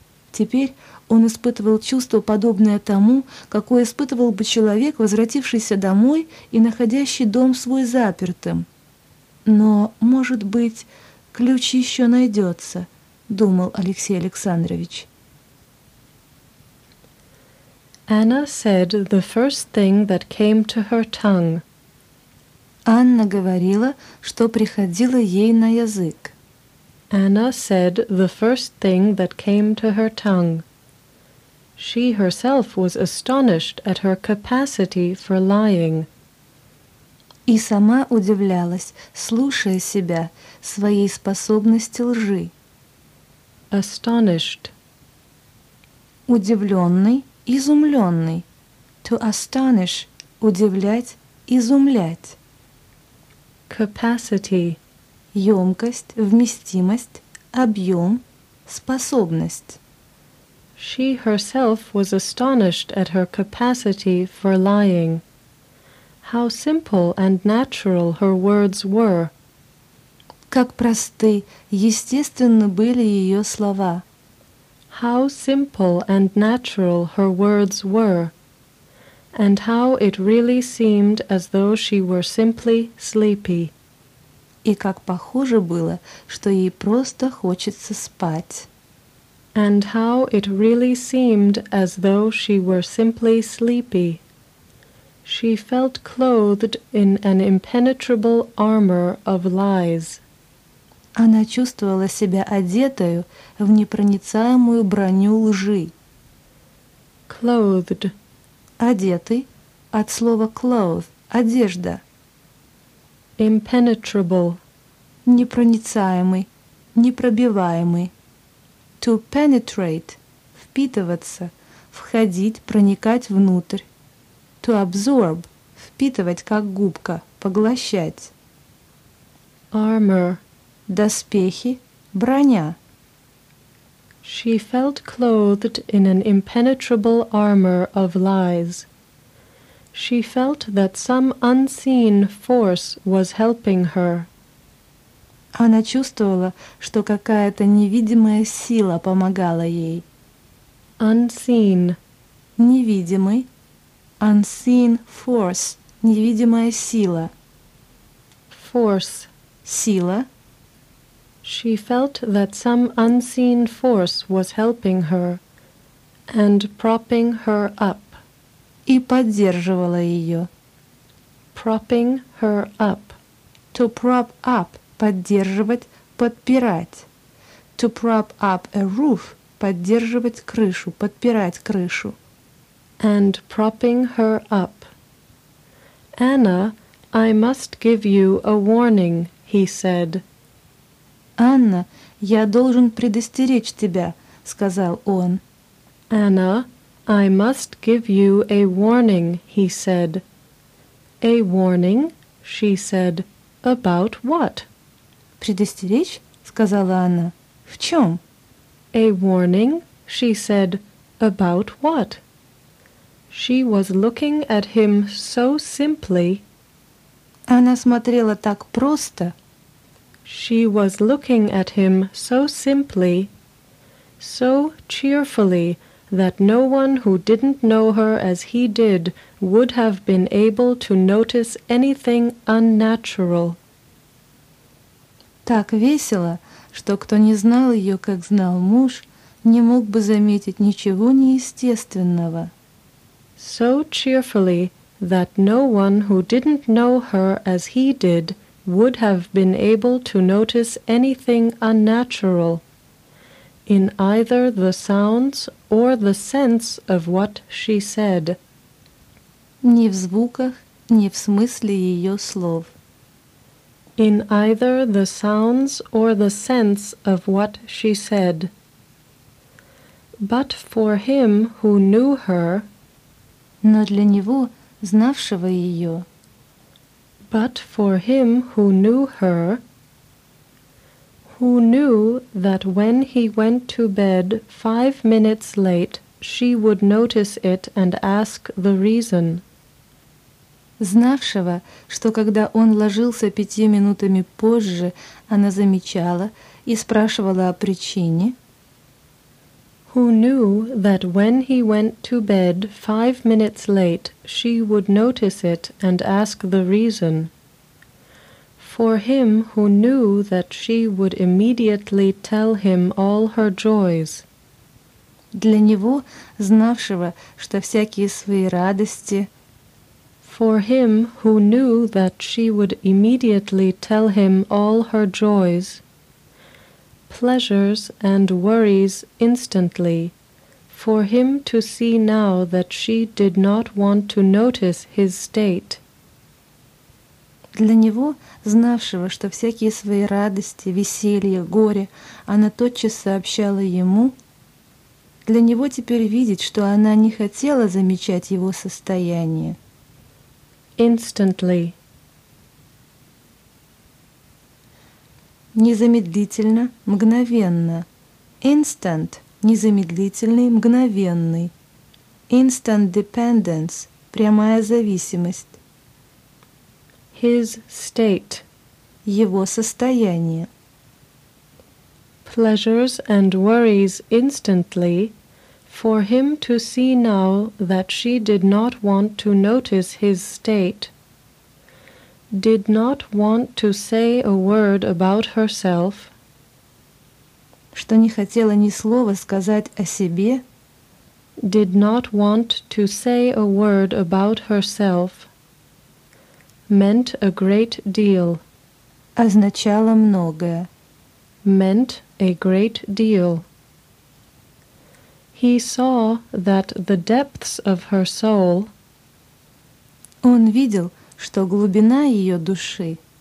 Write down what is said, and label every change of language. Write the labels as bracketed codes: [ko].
[ru] Теперь он испытывал чувство, подобное тому, какое испытывал бы человек, возвратившийся домой и находящий дом свой запертым. «Но, может быть, ключ еще найдется», — думал Алексей Александрович. [en] Anna said the first thing that came to her tongue. [ru] Анна говорила, что приходило ей на язык. [en] Anna said the first thing that came to her tongue. She herself was astonished at her capacity for lying. [ru] И сама удивлялась, слушая себя, своей способности лжи. [en] Astonished. [ru] Удивленный. Изумленный. [en] To astonish [ru] – удивлять, изумлять. [en] Capacity [ru] – емкость, вместимость, объем, способность. [en] She herself was astonished at her capacity for lying. How simple and natural her words were. [ru] Как просты, естественны были ее слова. [en] How simple and natural her words were. And how it really seemed as though she were simply sleepy. [ru] И как похоже было, что ей просто хочется спать. [en] And how it really seemed as though she were simply sleepy. She felt clothed in an impenetrable armor of lies. [ru] Она чувствовала себя одетою в непроницаемую броню лжи. [en] Clothed. [ru] Одетый, от слова cloth, одежда. [en] Impenetrable. [ru] Непроницаемый, непробиваемый. [en] To penetrate, [ru] впитываться, входить, проникать внутрь. [en] To absorb, [ru] впитывать, как губка, поглощать. [en] Armor. [ru] Доспехи, броня. [en] She felt clothed in an impenetrable armor of lies. She felt that some unseen force was helping her. [ru] Она чувствовала, что какая-то невидимая сила помогала ей. [en] Unseen. Невидимый. Unseen force. [ru] Невидимая сила. [en] Force. [ru] Сила. [en] She felt that some unseen force was helping her and propping her up. [ru] И поддерживала ее. [en] Propping her up. To prop up. [ru] Поддерживать, подпирать. [en] To prop up a roof. [ru] Поддерживать крышу, подпирать крышу. [en] And propping her up. Anna, I must give you a warning, he said. [ru] Анна, я должен предостеречь тебя, сказал он. [en] Anna, I must give you a warning, he said. A warning, she said. About what? [ru] Предостеречь, сказала Анна. В чем? [en] A warning, she said. About what? She was looking at him so simply. [ru] Она смотрела так просто. [en] She was looking at him so simply, so cheerfully, that no one who didn't know her as he did would have been able to notice anything unnatural. [ru] Так весело, что кто не знал ее, как знал муж, не мог бы заметить ничего неестественного. [en] So cheerfully, that no one who didn't know her as he did would have been able to notice anything unnatural in either the sounds or the sense of what she said. [ru] Ни в звуках, ни в смысле ее слов. [en] In either the sounds or the sense of what she said. But for him who knew her, [ru] но для него, знавшего ее, [en] but for him who knew her, who knew that when he went to bed 5 minutes late, she would notice it and ask the reason. [ru] Знавшего, что когда он ложился 5 минутами позже, она замечала и спрашивала о причине. [en] Who knew that when he went to bed 5 minutes late, she would notice it and ask the reason. For him who knew that she would immediately tell him all her joys. [ru] Для него, знавшего, что всякие свои радости. [en] For him who knew that she would immediately tell him all her joys. Pleasures and worries instantly. For him to see now that she did not want to notice his state. [ru] Для него, знавшего, что всякие свои радости, веселье, горе, она тотчас сообщала ему, для него теперь видеть, что она не хотела замечать его состояние. [en] Instantly. [ru] Незамедлительно, мгновенно. Instant – незамедлительный, мгновенный. [en] Instant dependence [ru] – прямая зависимость. [en] His state [ru] – его состояние. [en] Pleasures and worries instantly for him to see now that she did not want to notice his state, did not want to say a word about herself, [ru] что не хотела ни слова сказать о себе, [en] did not want to say a word about herself, meant a great deal, [ru] означало многое, [en] meant a great deal. He saw that the depths of her soul, [ru] он видел, что глубина ее души,